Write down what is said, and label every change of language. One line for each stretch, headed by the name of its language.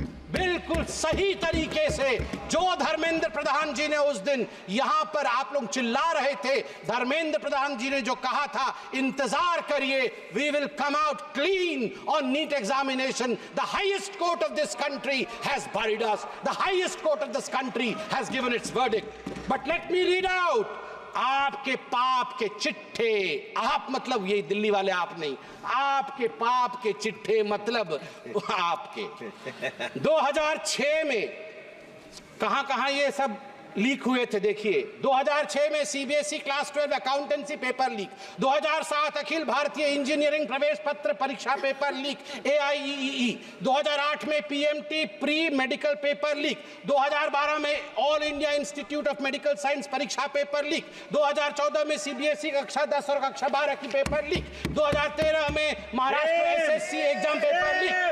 Hindi: बिल्कुल सही तरीके से जो धर्मेंद्र प्रधान जी ने उस दिन यहां पर आप लोग चिल्ला रहे थे, धर्मेंद्र प्रधान जी ने जो कहा था, इंतजार करिए,
English: We will come out clean on NEET examination. The highest court of this country has buried us. The highest court of this country has given its verdict. But let me read out.
Hindi: आपके पाप के चिट्ठे, आप मतलब ये दिल्ली वाले आप नहीं, आपके पाप के चिट्ठे मतलब आपके 2006 में कहां ये सब लीक हुए थे। देखिए 2006 में CBSE class 12 accountancy paper leak, 2007 Akhil Bharatiya engineering प्रवेश पत्र परीक्षा पेपर लीक AIEEE, 2008 में PMT pre medical paper leak, 2012 में all India institute of medical science परीक्षा पेपर लीक, 2014 में CBSE कक्षा 10 और कक्षा 12 की पेपर लीक, 2013 में Maharashtra SSC exam paper leak,